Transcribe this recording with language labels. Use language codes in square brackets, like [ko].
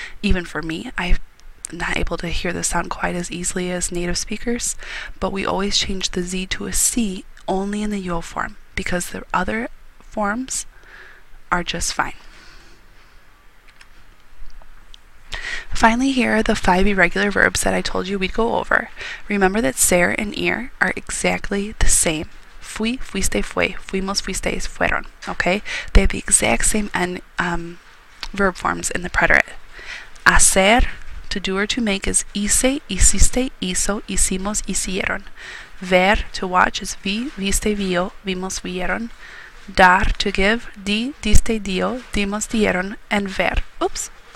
[en] Even for me, I'm not able to hear the sound quite as easily as native speakers, but we always change the Z to a C only in the yo form because the other forms are just fine. Finally, here are the 5 irregular verbs that I told you we'd go over. Remember that ser and ir are exactly the same. [es] Fui, fuiste, fue, fuimos, fuisteis, fueron. [en] Okay? They have the exact same verb forms in the preterite. Hacer, to do or to make, is [es] hice, hiciste, hizo, hicimos, hicieron. [en] Ver, to watch, is [es] vi, viste, vio, vimos, vieron. [en] Dar, to give, [es] di, diste, dio, dimos, dieron. [en] And ver. Oops.